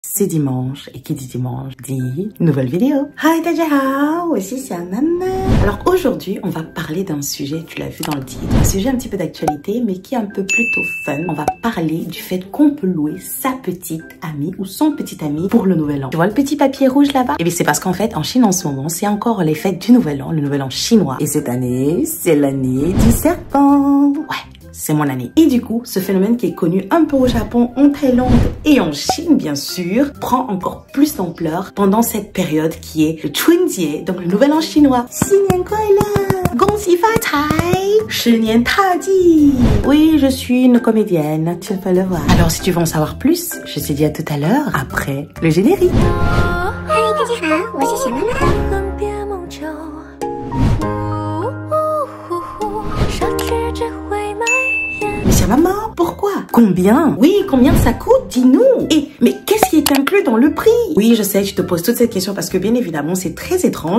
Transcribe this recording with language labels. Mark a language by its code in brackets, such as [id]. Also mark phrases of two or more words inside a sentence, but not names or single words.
[fr] C'est dimanche et qui dit dimanche dit nouvelle vidéo. [zh] Hi 大家好，我是小妈妈. [fr] Alors aujourd'hui on va parler d'un sujet, tu l'as vu dans le titre, un sujet un petit peu d'actualité mais qui est un peu plutôt fun. On va parler du fait qu'on peut louer sa petite amie ou son petit ami pour le nouvel an. Tu vois le petit papier rouge là-bas? Et bien c'est parce qu'en fait en Chine en ce moment c'est encore les fêtes du nouvel an, le nouvel an chinois. Et cette année c'est l'année du serpent. Ouais. C'est mon année. Et du coup, ce phénomène qui est connu un peu au Japon, en Thaïlande et en Chine, bien sûr, prend encore plus d'ampleur pendant cette période qui est le Chunjie, donc le nouvel an chinois. [zh] 新年快乐，恭喜发财，十年大吉. [fr] Oui, je suis une comédienne, tu peux le voir. Alors, si tu veux en savoir plus, je te dis à tout à l'heure, après le générique. [zh] Hi, 大家好，我是小妈妈。 [fr] Maman, pourquoi? Combien? Oui, combien ça coûte? Dis-nous. Mais qu'est-ce qui est inclus dans le prix? Oui, je sais, je te pose toutes ces questions parce que bien évidemment, c'est très étrange.